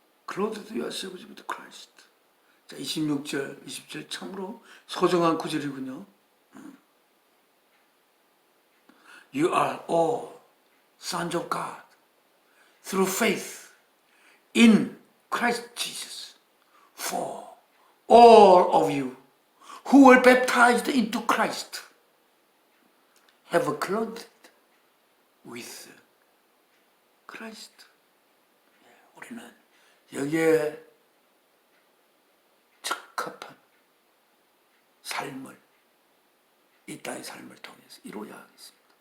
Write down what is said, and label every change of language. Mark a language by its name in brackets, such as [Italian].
[English] Clothed yourselves with Christ. [Korean] 자, 26절, 20절 참으로 소중한 구절이군요. [English] You are all sons of God through faith in Christ Jesus. For all of you who were baptized into Christ have clothed with Christ. [Korean] 우리는 여기에 적합한 삶을, 이 땅의 삶을 통해서 이루어야 하겠습니다.